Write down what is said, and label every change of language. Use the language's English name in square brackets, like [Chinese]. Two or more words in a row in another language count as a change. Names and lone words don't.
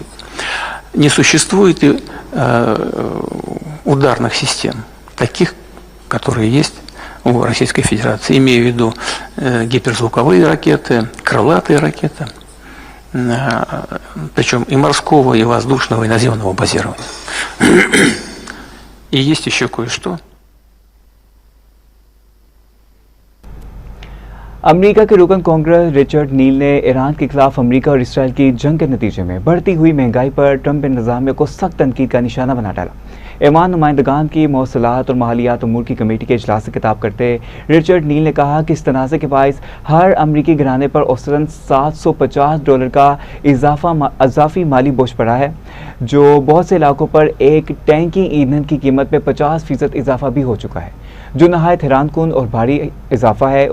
[Russian] Не существует и ударных систем, таких, которые есть у Российской Федерации. Имею в виду гиперзвуковые ракеты, крылатые ракеты, причем и морского, и воздушного, и наземного базирования. И есть еще кое-что. [Urdu] امریکہ کے رکن کانگریس رچرڈ نیل نے ایران کے خلاف امریکہ اور اسرائیل کی جنگ کے نتیجے میں بڑھتی ہوئی مہنگائی پر ٹرمپ انتظامیہ کو سخت تنقید کا نشانہ بنا ڈالا. ایمان نمائندگان کی مواصلات اور مالیات امور کی کمیٹی کے اجلاس سے خطاب کرتے رچرڈ نیل نے کہا کہ اس تنازعے کے باعث ہر امریکی گھرانے پر اوسطاً $750 کا اضافی مالی بوجھ پڑا ہے، جو بہت سے علاقوں پر ایک ٹینکی ایندھن کی قیمت میں 50% اضافہ بھی ہو چکا ہے، جو نہایت حیران کن اور بھاری اضافہ ہے.